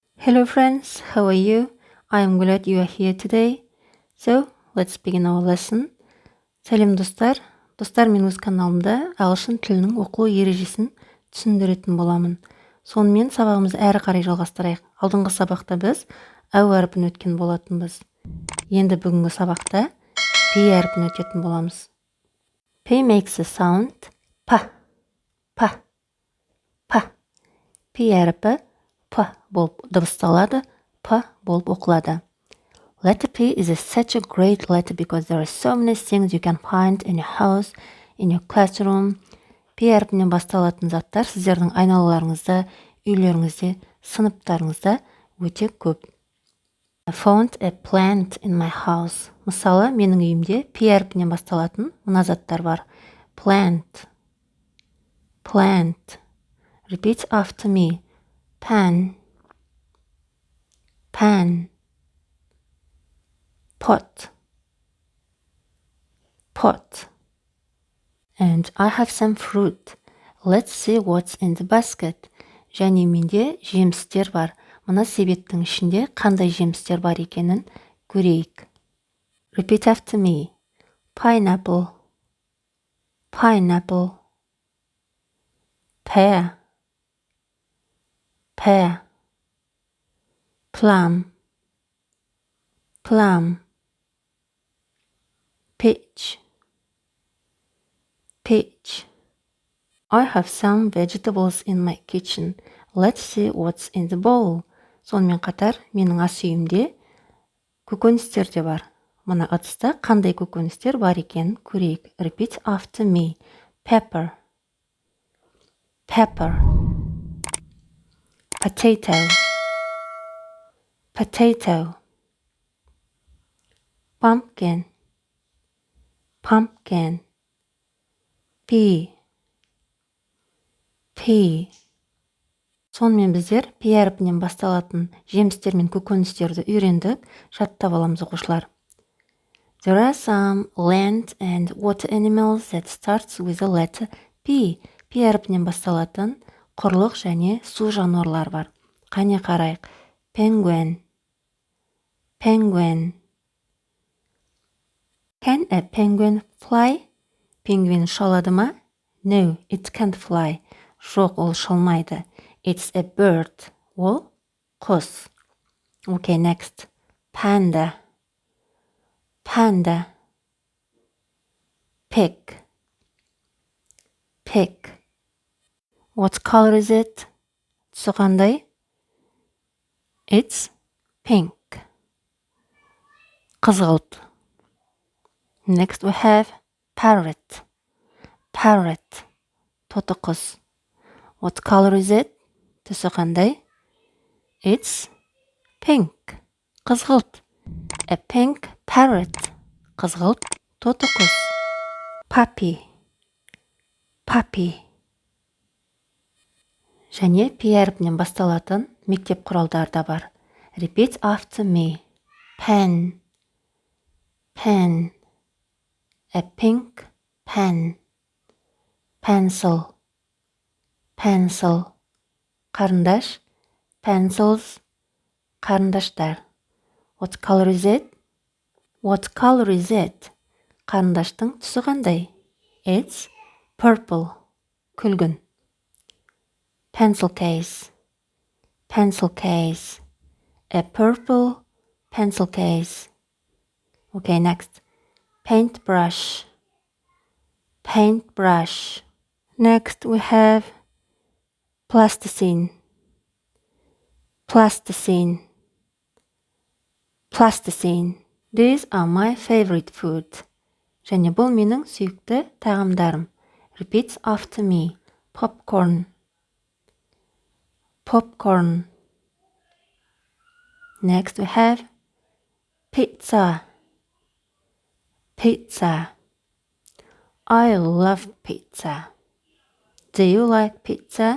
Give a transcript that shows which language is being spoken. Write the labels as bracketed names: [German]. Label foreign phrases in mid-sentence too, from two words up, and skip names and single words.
[English] Hello friends, how are you? I am glad you are here today. So, let's begin our lesson. [Kazakh] Сәлем достар. Достар, мен өз каналымда ағылшын тілінің оқылу ережесін түсіндіретін боламын. Сонымен сабағымызды әрі қарай жалғастырайық. Алдыңғы сабақта біз әу әрпін өткен болатынбыз. Енді бүгінгі сабақта P әрпін өтетін боламыз. [English] P makes a sound pa, pa, pa. [Kazakh] P әрпі P болып дыбысталады, P болып оқылады. [English] Letter P is such a great letter because there are so many things you can find in your house, in your classroom. [Kazakh] P әрпінен басталатын заттар сіздердің айналаларыңызда, үйлеріңізде, сыныптарыңызда өте көп. [English] I found a plant in my house. [Kazakh] Мысалы, менің үйімде P әрпінен басталатын мына заттар бар. [English] Plant, plant. Repeat after me. Pan, pan. Pot, pot. And I have some fruit. Let's see what's in the basket. [Kazakh] Және менде жемістер бар. Мына себеттің ішінде қандай жемістер бар екенін көрейік. [English] Repeat after me. Pineapple, pineapple. Pear, pear. Plum, plum. Peach, peach. I have some vegetables in my kitchen. Let's see what's in the bowl. [Kazakh] Сонымен қатар, менің ас үйімде көкөністер де бар. Мына ыдыста қандай көкөністер бар екенін көрейік. [English] Repeat after me. Pepper, pepper. Potato, potato. Pumpkin, pumpkin. Pea, pea. [Kazakh] Сонымен біздер P әрпінен басталатын жемістер мен көкөністерді үйрендік, жаттап аламыз оқушылар. [English] There are some land and water animals that starts with the letter P. [Kazakh] P әрпінен басталатын құрлық және су жануарлар бар. Қане қарайық. [English] Penguin, penguin. Can a penguin fly? [Kazakh] Пингвин ұшалады ма? [English] No, it can't fly. [Kazakh] Жоқ, ол ұшалмайды. [English] It's a bird. [Kazakh] Ол құс. [English] Okay, next. Panda, panda. Pig, pig. What color is it? [Kazakh] Түсі қандай? [English] It's pink. Қызғылт. Next we have parrot, parrot. [Kazakh] Тоты құс. [English] What color is it? [Kazakh] Түсі қандай? [English] It's pink. Қызғылт. A pink parrot. [Kazakh] Қызғылт тоты құс. [English] Puppy, puppy. [Kazakh] Және P әрпінен басталатын мектеп құралдары да бар. [English] Repeat after me. Pen, pen. A pink pen. Pencil, pencil. [Kazakh] Қарындаш, pencils. Қарындаштар. [English] What color is it? What color is it? [Kazakh] Қарындаштың түсі қандай? [English] It's purple. Күлгін. Pencil case, pencil case. A purple pencil case. Okay, next. Paintbrush, paintbrush. Next we have plasticine, plasticine, plasticine. These are my favorite food. [Kazakh] Және бұл менің сүйікті тағамдарым. [English] Repeat after me. Popcorn, popcorn. Next we have pizza, pizza. I love pizza. Do you like pizza?